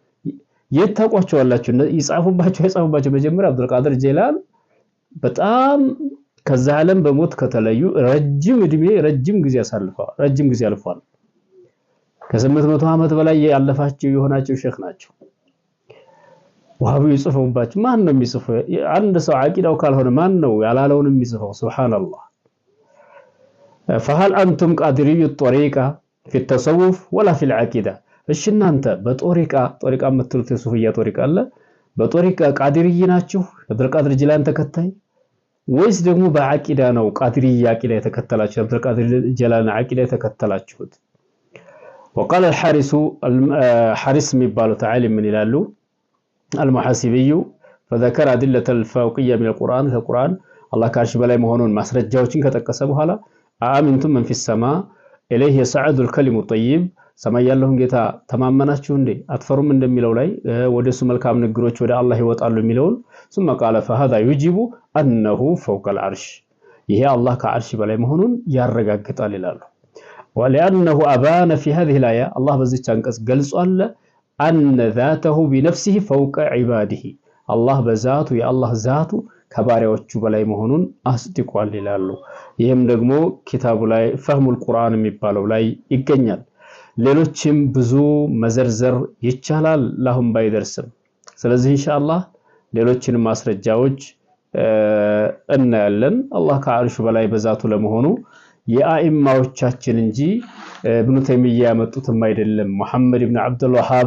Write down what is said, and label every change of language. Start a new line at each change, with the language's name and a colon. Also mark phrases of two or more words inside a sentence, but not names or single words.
Amharic: የታቋቸዋላችሁ ይጻፉባቸው መጀመሪያ አብዱልቃድር ጀይላን በጣም ከዛ ዓለም በሞት ከተለዩ ረጅም እድሜ ረጅም ጊዜ አልፏል። ከ800 ዓመት በላይ ያለፋቸው የሆናቸው ሼኽ ናቸው። ወሃቢ ይጽፈውባቸው ማን ነው የሚጽፈው? አንድ ሰው ዓቂዳው ካልሆነ ማን ነው ያላለውን የሚጽፈው? ሱብሃንአላህ።
Arabic: فهل انتم قادري الطريقه في التصوف ولا في العقيده
Amharic: እሺ እናንተ በጦሪቃ የምትሉት የሱፍያ ጦሪቃ አለ በጦሪቃ ቃዲርይ ናችሁ አብዱልቃድር ጀይላን ተከታይ ወይስ ደግሞ በዓቂዳ ነው ቃዲርይ ዓቂዳ የተከተላችሁ አብዱልቃድር ጀይላን ዓቂዳ የተከተላችሁት?
Arabic: وقال الحارس
Amharic: የሚባለው ዓሊም ምን ይላሉ?
Arabic: المحاسبي فذكر أدلة الفوقية من القرآن
Amharic: ከቁርአን አላህ ከዐርሽ በላይ መሆኑን ማስረጃዎችን ከጠቀሰ በኋላ
Arabic: أأمنتم من في السماء إليه يصعد الكلم الطيب
Amharic: ሰማይ ያለውን ጌታ ተማመናችሁ እንዴ አትፈሩም እንደሚለው ላይ ወደሱ መልካም ንግሮች ወደ አላህ ይወጣሉ የሚለውን
Arabic: ثم قال فهذا يجب انه فوق العرش
Amharic: ይሄ አላህ ከዐርሽ በላይ መሆኑን ያረጋግጣል ይላሉ።
Arabic: ولانه ابان في هذه الايه الله
Amharic: በዚህች አንቀጽ ገልጿል
Arabic: ان ذاته بنفسه فوق عباده الله
Amharic: በዛቱ የአላህ ዛቱ ከባሪያዎቹ በላይ መሆኑን አስድቋል ይላሉ። ይህም ደግሞ ኪታቡ ላይ ፈህሙል ቁርአን የሚባለው ላይ ይገኛል። ሌሎችም ብዙ መዘርዘር ይቻላል ለአሁን ባይደርስም። ስለዚህ ኢንሻአላህ ሌሎችን ማስረጃዎች እናያለን። አላህ ከአርሹ በላይ በዛቱ ለመሆኑ የአኢማዎቻችን እንጂ ኢብኑ ተይሚያ ያመጡትም አይደለም፣ መሐመድ ኢብኑ አብዱል ወሃብ